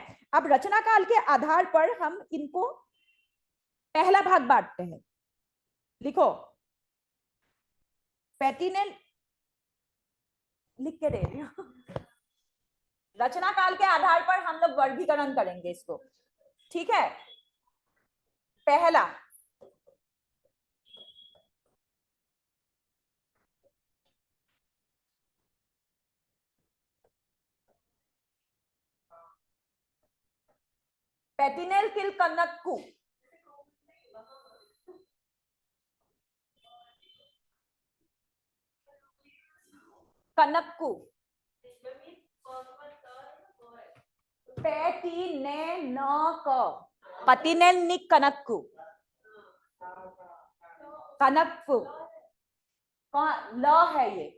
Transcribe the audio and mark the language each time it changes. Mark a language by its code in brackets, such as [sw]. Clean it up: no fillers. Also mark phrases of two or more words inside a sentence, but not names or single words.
[hi] अब रचना काल के आधार पर हम इनको पहला भाग बांटते हैं। लिखो, पैटिनेल लिख के दे रही हूं। रचना काल के आधार पर हम लोग वर्गीकरण करेंगे इसको, ठीक है। पहला, पैटिनेल किल कनक्कू। कनक्कू, पैटिनेल निक कनक्कू, कनक्कू कौन ल है ये,